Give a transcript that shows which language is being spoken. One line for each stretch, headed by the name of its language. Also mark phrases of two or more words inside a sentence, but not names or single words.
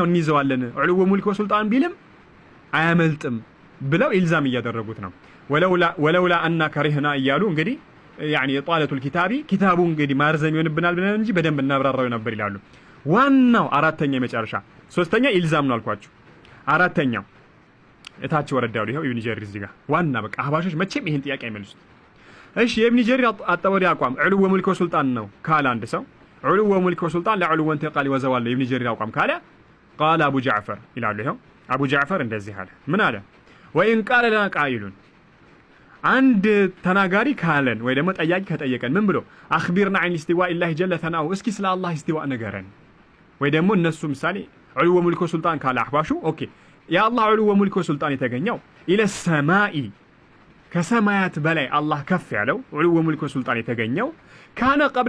Amharic: እንይዘዋለን
Arabic: علو ملك وسلطان
Amharic: ቢልም አያመልጥም ብለው ኢልዛም እያደረጉት ነው
Arabic: ولولا أن كرهنا
Amharic: እያሉ እንግዲህ
Arabic: يعني طالة الكتاب
Amharic: كتابው እንግዲህ ማርዘም ይሆንብናል ብለን እንጂ በደንብ እናብራራው ነበር ይላሉ ዋናው አራተኛ መጨረሻ ሶስተኛ ኢልዛም ነው አልኳችሁ አራተኛው እታች ወረዳው ይሄው ኢብኑ ጀሪር እዚህ ጋር ዋና በቃ አህባሾች መቼም ይሄን ጥያቄ አይመልሱት እሺ የኢብኑ ጀሪር አጠበሪ አቋም
Arabic: علو وملك وسلطان
Amharic: ነው ካለ አንድ ሰው
Arabic: علو وملك وسلطان للعلو والانتقال والزوال
Amharic: የኢብኑ ጀሪር አቋም ካለ
Arabic: قال ابو جعفر
Amharic: ይላሉ ይሄው አቡ ጃዕፈር እንደዚህ አለ ምን አለ
Arabic: وإن قال لنا
Amharic: قائل አንድ ተናጋሪ ካለን ወይ ደግሞ ጠያቂ ከጠየቀን ምን ብሎ
Arabic: أخبرنا عن استواء الله جل ثناؤه
Amharic: እስኪ ስለ አላህ ኢስቲዋ ንገረን ወይ ደግሞ እነሱ ምሳሌ
Arabic: علو ملك وسلطان
Amharic: ካለ አህባሹ ኦኬ የአላህ
Arabic: علو ملك وسلطان
Amharic: የተገኘው
Arabic: إلى السماء
Amharic: ከሰማያት በላይ አላህ ከፍ ያለው
Arabic: علو ملك وسلطان
Amharic: የተገኘው
Arabic: كان قبل